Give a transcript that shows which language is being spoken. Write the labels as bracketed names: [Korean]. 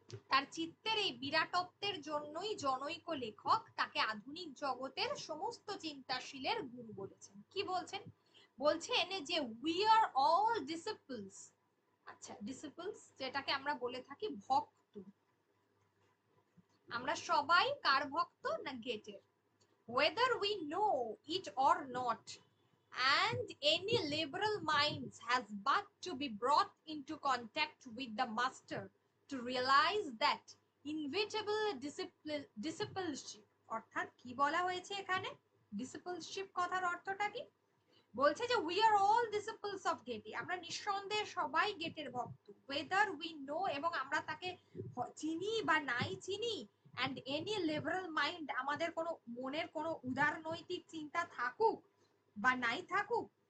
[Bangla] তার চিত্তের এই বিরাটত্বের জন্যই জনৈক লেখক তাকে আধুনিক জগতের সমস্ত চিন্তাশীলের গুরু বলেছেন। কি বলছেন? বলছেন যে [English] we are all disciples, [Bangla] আচ্ছা ডিসিপলস যেটাকে আমরা বলে থাকি ভক্ত, আমরা সবাই কার ভক্ত? না গেটের। [English] whether we know it or not, and any liberal minds has but to be brought into contact with the master to realize that inevitable discipleship, [Bangla] অর্থাৎ কি বলা হয়েছে এখানে? ডিসিপলশিপ কথার অর্থটা কি? বলছে যে [English] we are all disciples of Goethe, [Bangla] আমরা নিঃসন্দেহে সবাই গেটের ভক্ত, [English] whether we know, [Bangla] এবং আমরা তাকে চিনি বা নাই চিনি, [English] and any liberal mind, [Bangla] আমাদের কোনো মনের কোনো উদার নৈতিক চিন্তা থাকুক বা নাই থাকুক,